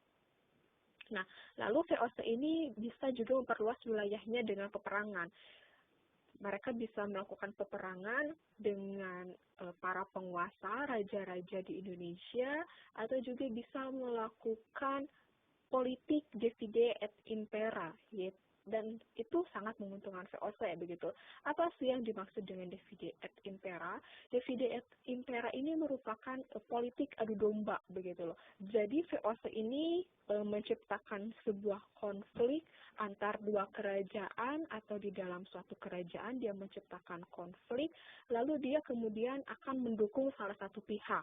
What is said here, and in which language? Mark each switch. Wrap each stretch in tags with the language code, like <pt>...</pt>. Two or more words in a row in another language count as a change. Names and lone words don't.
<id>Nah, lalu VOC ini bisa juga memperluas wilayahnya dengan peperangan. Mereka bisa melakukan peperangan dengan para penguasa, raja-raja di Indonesia, atau juga bisa melakukan politik</id> <la>divide et impera,</la> <id>dan itu sangat menguntungkan VOC, begitu. Apa sih yang dimaksud dengan</id> <la>divide et impera? Divide et impera</la> <id>ini merupakan politik adu domba, begitu loh. Jadi VOC ini menciptakan sebuah konflik antar dua kerajaan, atau di dalam suatu kerajaan dia menciptakan konflik, lalu dia kemudian akan mendukung salah satu pihak.</id>